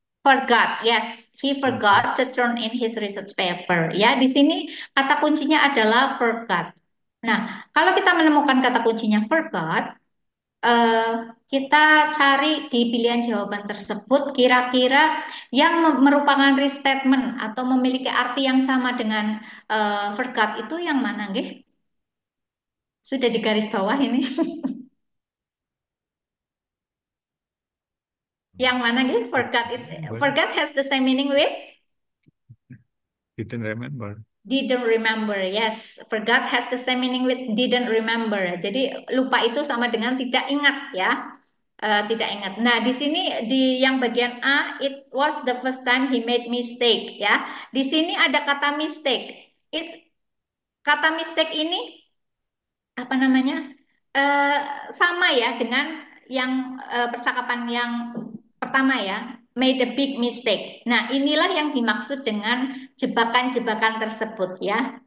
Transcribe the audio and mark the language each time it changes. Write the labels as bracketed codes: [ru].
[en] Forgot, yes, he forgot to turn in his research paper. [id] Ya, di sini kata kuncinya adalah forgot. Nah, kalau kita menemukan kata kuncinya forgot, eh, kita cari di pilihan jawaban tersebut kira-kira yang merupakan restatement atau memiliki arti yang sama dengan forgot itu yang mana, nggih? Sudah di garis bawah ini. Yang mana, nggih? [en] Forgot has the same meaning with Didn't remember. didn't remember. Yes, forgot has the same meaning with didn't remember. [id] Jadi lupa itu sama dengan tidak ingat ya. Tidak ingat. Nah, di sini di yang bagian A, [en] it was the first time he made mistake ya. [id] Di sini ada kata mistake. It's, kata mistake ini apa namanya? Eh, Sama ya dengan yang percakapan yang pertama ya, [en] made a big mistake. [id] Nah, inilah yang dimaksud dengan jebakan-jebakan tersebut ya.